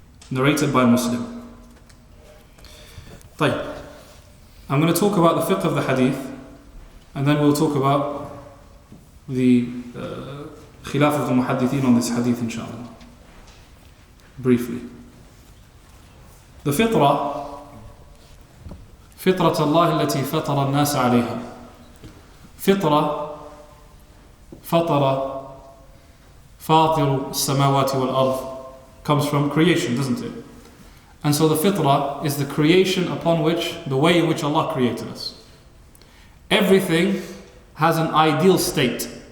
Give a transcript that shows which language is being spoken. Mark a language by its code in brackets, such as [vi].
[en] Narrated by Muslim. طيب, I'm going to talk about the fiqh of the hadith, and then we'll talk about the khilaf of the muhaddithin on this hadith, inshallah. Briefly. The fitrah, [ar] فطرة الله التي فطر الناس عليها. فطرة فاطر السماوات والأرض [en] comes from creation, doesn't it? And so the fitrah is the creation upon which, the way in which Allah created us. Everything has an ideal state.